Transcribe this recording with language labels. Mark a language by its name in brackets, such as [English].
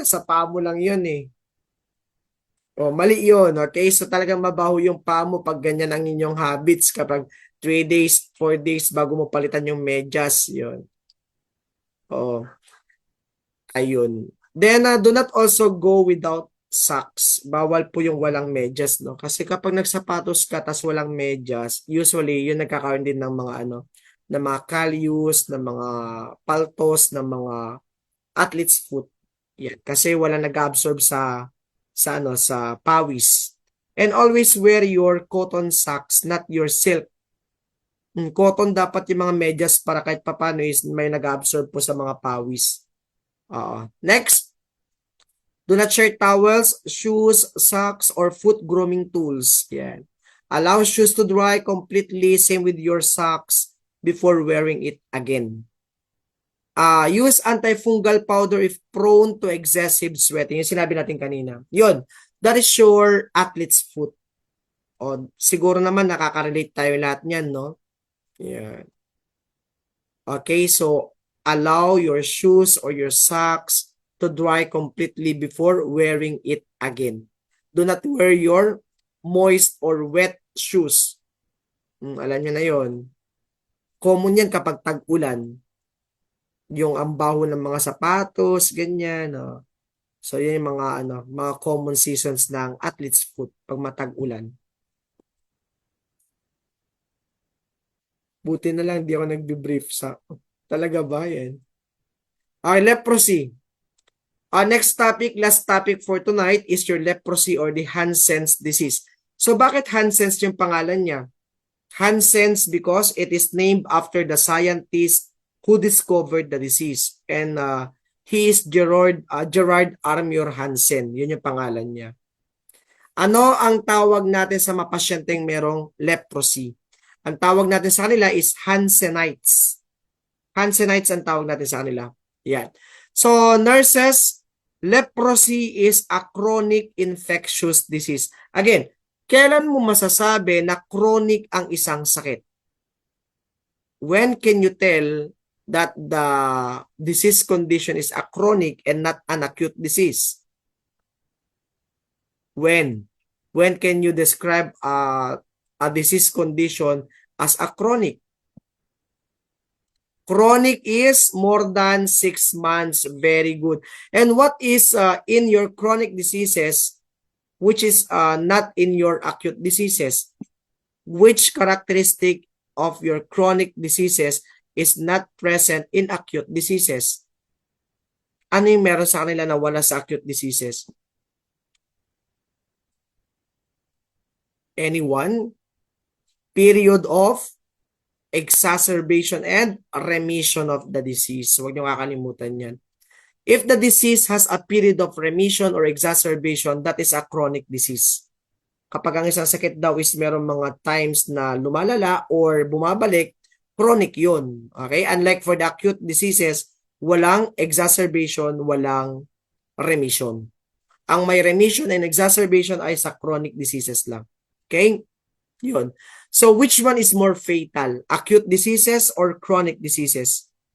[Filipino] Sa paa mo lang yun eh. O, mali yun. Okay? So talagang mabaho yung paa mo pag ganyan ang inyong habits kapag 3 days, 4 days bago mo palitan yung medyas. Yun. O, ayun. [English] Then, do not also go without socks. [Filipino] Bawal po yung walang medyas, no? Kasi kapag nagsapatos ka tas walang medyas, usually yun nagkakaroon din ng mga ng mga calluses, ng mga paltos, ng mga athlete's foot. Yan, kasi wala nag-absorb sa pawis. [English] And always wear your cotton socks, not your silk. [Filipino] Cotton dapat yung mga medyas para kahit papano is may nag-absorb po sa mga pawis. [English] Next, do not share towels, shoes, socks, or foot grooming tools. Yan. Allow shoes to dry completely, same with your socks before wearing it again. Use antifungal powder if prone to excessive sweating. [Filipino] Yung sinabi natin kanina. Yun. [English] That is your athlete's foot. [Filipino] O, siguro naman nakaka-relate tayo lahat niyan, no? Yan. [English] Okay, so allow your shoes or your socks to dry completely before wearing it again. Do not wear your moist or wet shoes. [Filipino] Alam niyo na yon. Common yan kapag tag-ulan. Yung ambaho ng mga sapatos, ganyan. No? So, yun yung mga common seasons ng athlete's foot pag matag-ulan. Buti na lang, di ako nagbe-brief sa... Talaga ba yan? Okay, leprosy. [English] Next topic, last topic for tonight is your leprosy or the Hansen's disease. [Filipino] So, bakit Hansen's yung pangalan niya? [English] Hansen's because it is named after the scientist who discovered the disease. And he is Gerard Armor Hansen. [Filipino] Yun yung pangalan niya. Ano ang tawag natin sa mga pasyenteng merong leprosy? Ang tawag natin sa kanila is Hansenites. Hansenites ang tawag natin sa kanila. Yan. [English] So, nurses, leprosy is a chronic infectious disease. [Filipino] Again, kailan mo masasabi na chronic ang isang sakit? [English] When can you tell that the disease condition is a chronic and not an acute disease? When? When can you describe a disease condition as a chronic? Chronic is more than 6 months. Very good. And what is in your chronic diseases, which is not in your acute diseases? Which characteristic of your chronic diseases is not present in acute diseases? [Filipino] Ano yung meron sa kanila na wala sa acute diseases? [English] Anyone? Period of exacerbation and remission of the disease. [Filipino] Huwag niyo kakalimutan yan. [English] If the disease has a period of remission or exacerbation, that is a chronic disease. [Filipino] Kapag ang isang sakit daw is merong mga times na lumalala or bumabalik, chronic yun. Okay? [English] Unlike for the acute diseases, [Filipino] walang [English] exacerbation, walang remission. [Filipino] Ang may remission and exacerbation ay sa chronic diseases lang. Okay? Yun. [English] So, which one is more fatal? Acute diseases or chronic diseases?